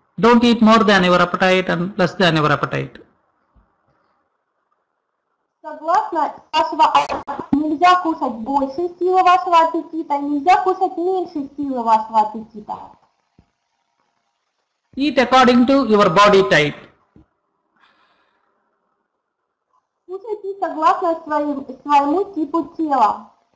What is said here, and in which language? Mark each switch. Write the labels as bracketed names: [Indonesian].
[English] Don't eat more than your appetite and less than your appetite. [Russian] Согласно вашего аппетита, нельзя кушать больше силы вашего аппетита, нельзя кушать меньше силы вашего аппетита. [English] Eat according to your body type. [Russian] Кушайте согласно своему типу тела.